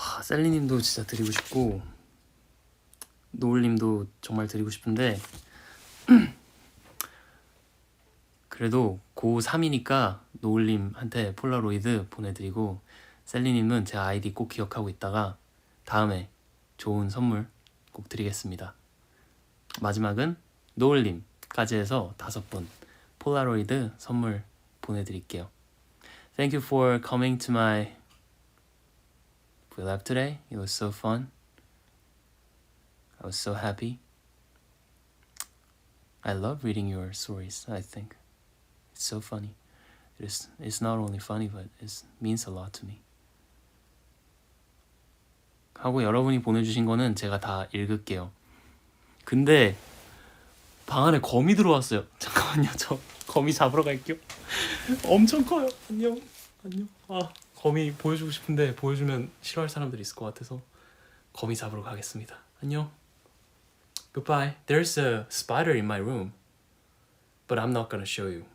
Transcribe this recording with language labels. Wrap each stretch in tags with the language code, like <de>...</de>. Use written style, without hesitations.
<ko>셀리님도 진짜 드리고 싶고 노을님도 정말 드리고 싶은데 그래도 고3이니까 노을님한테 폴라로이드 보내드리고 셀리님은 제 아이디 꼭 기억하고 있다가 다음에 좋은 선물 꼭 드리겠습니다. 마지막은 노을님까지 해서 5분 폴라로이드 선물 보내드릴게요.</ko> <en>Thank you for coming to my Lab today. It was so fun. I was so happy. I love reading your stories. I think it's so funny. It's not only funny, but it means a lot to me.</en> <ko>하고 여러분이 보내주신 거는 제가 다 읽을게요. 근데 방 안에 거미 들어왔어요. 잠깐만요. 저 거미 잡으러 갈게요. 엄청 커요. 안녕. 아, 거미 보여주고 싶은데 보여주면 싫어할 사람들이 있을 것 같아서 거미 잡으러 가겠습니다. 안녕.</ko> <en>Goodbye. There's a spider in my room, but I'm not gonna show you.</en>